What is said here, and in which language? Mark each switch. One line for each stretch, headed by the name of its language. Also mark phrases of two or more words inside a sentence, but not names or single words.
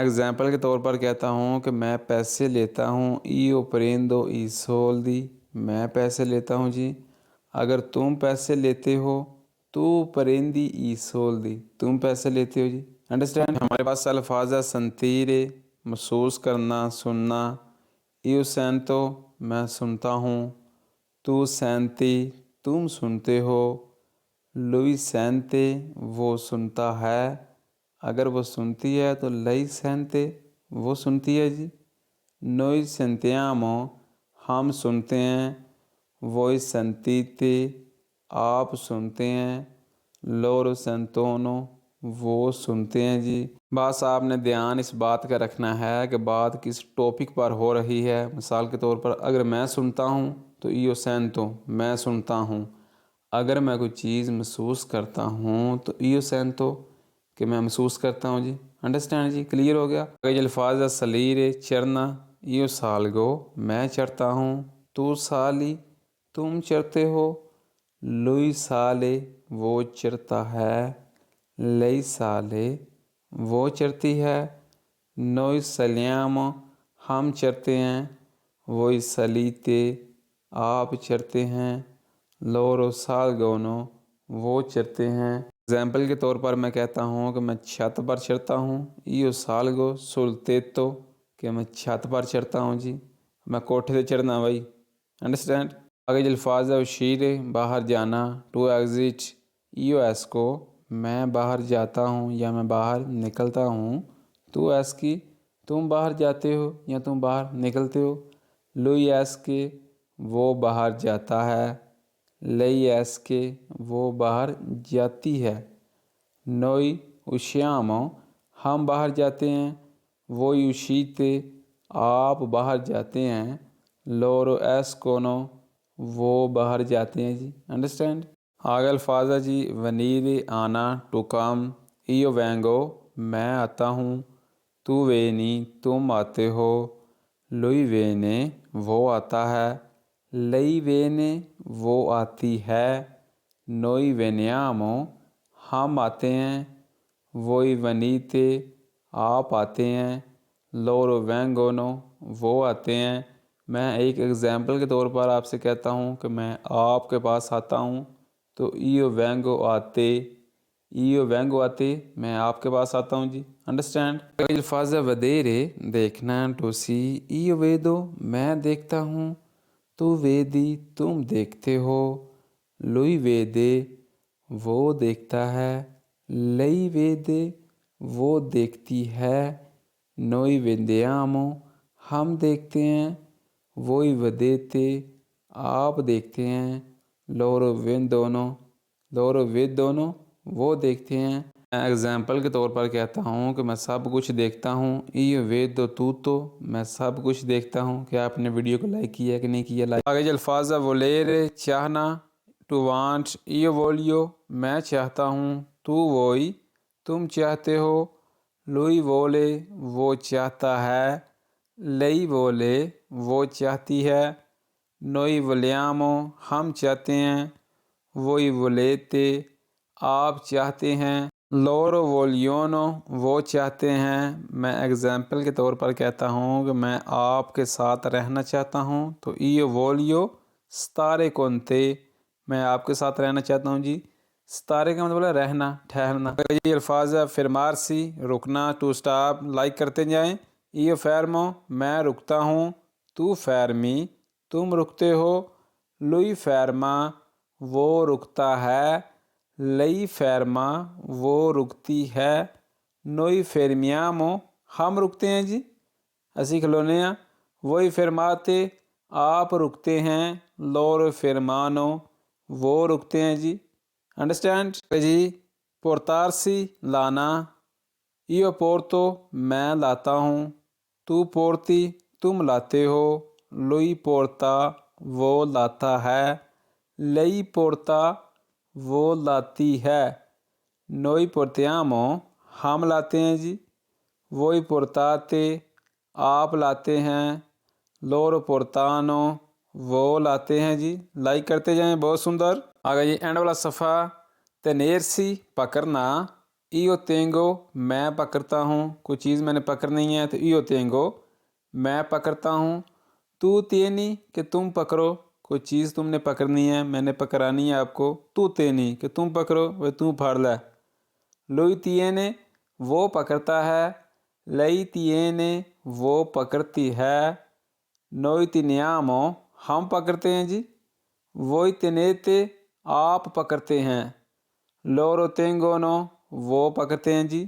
Urdu: ایگزامپل کے طور پر کہتا ہوں کہ میں پیسے لیتا ہوں,
Italian: io prendo i soldi
Urdu: میں پیسے لیتا ہوں جی. اگر تم پیسے لیتے ہو,
Italian: tu prendi i soldi
Urdu: تم پیسے لیتے ہو جی. انڈرسٹینڈ۔ ہمارے پاس الفاظ ہے संतीरे محسوس کرنا سننا.
Italian: io sento
Urdu: میں سنتا ہوں.
Italian: tu senti
Urdu: تم سنتے ہو.
Italian: lui sente
Urdu: وہ سنتا ہے. اگر وہ سنتی ہے تو
Italian: lei sente
Urdu: وہ سنتی ہے جی.
Italian: noi sentiamo
Urdu: ہم سنتے ہیں.
Italian: voi sentite
Urdu: آپ سنتے ہیں.
Italian: loro sentono
Urdu: وہ سنتے ہیں جی. بس آپ نے دھیان اس بات کا رکھنا ہے کہ بات کس ٹاپک پر ہو رہی ہے. مثال کے طور پر اگر میں سنتا ہوں تو
Italian: io sento
Urdu: میں سنتا ہوں. اگر میں کوئی چیز محسوس کرتا ہوں تو
Italian: io sento
Urdu: کہ میں محسوس کرتا ہوں جی. انڈرسٹینڈ جی؟ کلیئر ہو گیا؟ آگے الفاظ ہے salire چڑھنا.
Italian: io salgo
Urdu: میں چڑھتا ہوں.
Italian: tu sali
Urdu: تم چڑھتے ہو.
Italian: lui sale
Urdu: وہ چڑھتا ہے.
Italian: lei sale
Urdu: وہ چڑھتی ہے.
Italian: noi saliamo
Urdu: ہم چڑھتے ہیں.
Italian: voi salite
Urdu: آپ چڑھتے ہیں.
Italian: loro salgono
Urdu: وہ چڑھتے ہیں. اگزامپل کے طور پر میں کہتا ہوں کہ میں چھت پر چڑھتا ہوں.
Italian: io salgo sul tetto
Urdu: کہ میں چھت پر چڑھتا ہوں جی. میں کوٹھے سے چڑھنا بھائی. انڈرسٹینڈ؟ آگے جو الفاظ ہے uscire باہر جانا.
English: to exit
Italian: io esco
Urdu: میں باہر جاتا ہوں یا میں باہر نکلتا ہوں. تو esci تم باہر جاتے ہو یا تم باہر نکلتے ہو.
Italian: lui esce
Urdu: وہ باہر جاتا ہے.
Italian: lei esce
Urdu: وہ باہر جاتی ہے.
Italian: noi usciamo
Urdu: ہم باہر جاتے ہیں.
Italian: voi uscite
Urdu: آپ باہر جاتے ہیں.
Italian: loro escono
Urdu: وہ باہر جاتے ہیں جی. انڈرسٹینڈ؟ آگے الفاظ ہے جی venire آنا.
English: to come
Italian: io vengo
Urdu: میں آتا ہوں.
Italian: tu vieni
Urdu: تم آتے ہو.
Italian: lui viene
Urdu: وہ آتا ہے.
Italian: lei viene
Urdu: وہ آتی ہے.
Italian: noi veniamo
Urdu: ہم آتے ہیں.
Italian: voi venite
Urdu: آپ آتے ہیں.
Italian: loro vengono
Urdu: وہ آتے ہیں. میں ایک ایگزامپل کے طور پر آپ سے کہتا ہوں کہ میں آپ کے پاس آتا ہوں تو
Italian: io vengo a te io vengo a te
Urdu: میں آپ کے پاس آتا ہوں جی. انڈرسٹینڈ؟ الفاظ ہے vedere دیکھنا.
English: to see
Italian: io vedo
Urdu: میں دیکھتا ہوں.
Italian: tu vedi
Urdu: تم دیکھتے ہو.
Italian: lui vede
Urdu: وہ دیکھتا ہے.
Italian: lei vede
Urdu: وہ دیکھتی ہے.
Italian: noi vediamo
Urdu: ہم دیکھتے ہیں.
Italian: voi vedete
Urdu: آپ دیکھتے ہیں.
Italian: loro vedono
Urdu: وہ دیکھتے ہیں. میں ایگزامپل کے طور پر کہتا ہوں کہ میں سب کچھ دیکھتا ہوں.
Italian: io vedo tutto
Urdu: میں سب کچھ دیکھتا ہوں. کیا آپ نے ویڈیو کو لائک کیا ہے کہ نہیں کیا؟ لائک. آگے جو الفاظ ہے volere چاہنا.
English: to want
Italian: io voglio
Urdu: میں چاہتا ہوں.
Italian: tu vuoi
Urdu: تم چاہتے ہو.
Italian: lui vuole
Urdu: وہ چاہتا ہے.
Italian: lei vuole
Urdu: وہ چاہتی ہے.
Italian: noi vogliamo
Urdu: ہم چاہتے ہیں.
Italian: voi volete
Urdu: آپ چاہتے ہیں.
Italian: loro vogliono
Urdu: وہ چاہتے ہیں. میں ایگزامپل کے طور پر کہتا ہوں کہ میں آپ کے ساتھ رہنا چاہتا ہوں تو
Italian: io voglio stare con te
Urdu: میں آپ کے ساتھ رہنا چاہتا ہوں جی. ستارے کا مطلب ہے رہنا ٹھہرنا. یہ الفاظ ہے fermarsi رکنا.
English: to stop
Urdu: لائک کرتے جائیں.
Italian: io fermo
Urdu: میں رکتا ہوں.
Italian: tu fermi
Urdu: تم رکتے ہو.
Italian: lui ferma
Urdu: وہ رکتا ہے.
Italian: lei ferma
Urdu: وہ رکتی ہے.
Italian: noi fermiamo
Urdu: ہم رکتے ہیں جی. اسی کھلونے ہیں.
Italian: voi fermate
Urdu: آپ رکتے ہیں.
Italian: loro fermano
Urdu: وہ رکتے ہیں جی. انڈرسٹینڈ جی؟ portarsi لانا.
Italian: io porto
Urdu: میں لاتا ہوں.
Italian: tu porti
Urdu: تم لاتے ہو.
Italian: lui porta
Urdu: وہ لاتا ہے.
Italian: lei porta
Urdu: وہ لاتی ہے.
Italian: noi portiamo
Urdu: ہم لاتے ہیں جی.
Italian: voi portate
Urdu: آپ لاتے ہیں.
Italian: loro portano
Urdu: وہ لاتے ہیں جی. لائک کرتے جائیں. بہت سندر. آگے یہ اینڈ والا صفحہ tenersi پکڑنا.
Italian: io tengo
Urdu: میں پکڑتا ہوں. کوئی چیز میں نے پکڑنی ہے تو
Italian: io tengo
Urdu: میں پکڑتا ہوں.
Italian: tu tieni
Urdu: کہ تم پکڑو. کوئی چیز تم نے پکڑنی ہے میں نے پکڑانی ہے آپ کو.
Italian: tu tieni
Urdu: کہ تم پکڑو وہ تم پھاڑ لے.
Italian: lui tiene
Urdu: وہ پکڑتا ہے.
Italian: lei tiene
Urdu: وہ پکڑتی ہے،
Italian: noi teniamo
Urdu: ہم پکڑتے ہیں جی،
Italian: voi tenete
Urdu: آپ پکڑتے ہیں،
Italian: loro tengono
Urdu: وہ پکڑتے ہیں جی۔